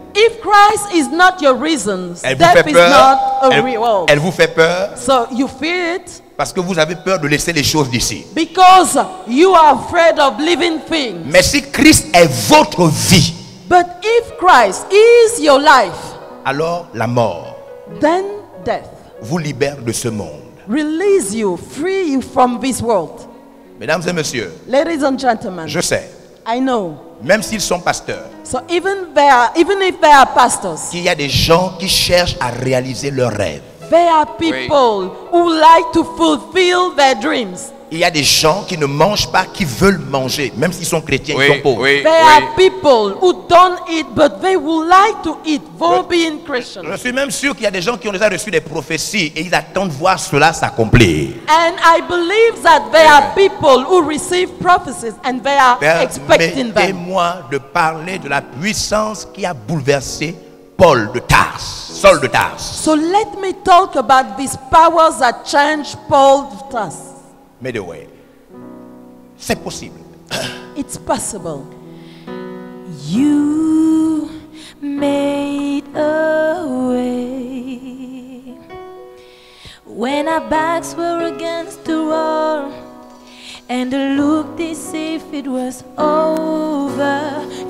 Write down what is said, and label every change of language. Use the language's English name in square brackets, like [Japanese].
[English] If Christ is not your reasons, [French] Elle vous [English] death [French] fait [English] is [French] peur. [English] not a reward. [French] Elle vous fait peur [English] So you fear it [French] parce que vous avez peur de laisser les choses d'ici. [English] because you are afraid of living things. [French] Mais si Christ est votre vie, [English] But if Christ is your life, [French] alors la mort [English] then death [French] vous libère de ce monde. [English] release you, free you from this world. [French] Mesdames et messieurs, [English] Ladies and gentlemen, [French] je sais, [English] I know. [French] même s'ils sont pasteurs, [English] So even if they are pastors, [French] qu'il y a des gens qui cherchent à réaliser leurs rêves. [English] there are people who like to fulfill their dreams. [French] Il y a des gens qui ne mangent pas, qui veulent manger, même s'ils sont chrétiens, ils sont pauvres. [English] There are people who don't eat, but they would like to eat, though being Christian. [French] Je suis même sûr qu'il y a des gens qui ont déjà reçu des prophéties et ils attendent voir cela s'accomplir. [English] And I believe that there are people who receive prophecies and they are expecting them. [French] Permettez-moi de parler de la puissance qui a bouleversé Paul de Tarse, Saul de Tarse. [English] So let me talk about these powers that changed Paul to Tarsus. [French] Mais de way, c'est possible. [English] It's possible. You made a way when our backs were against the wall and it looked as if it was over.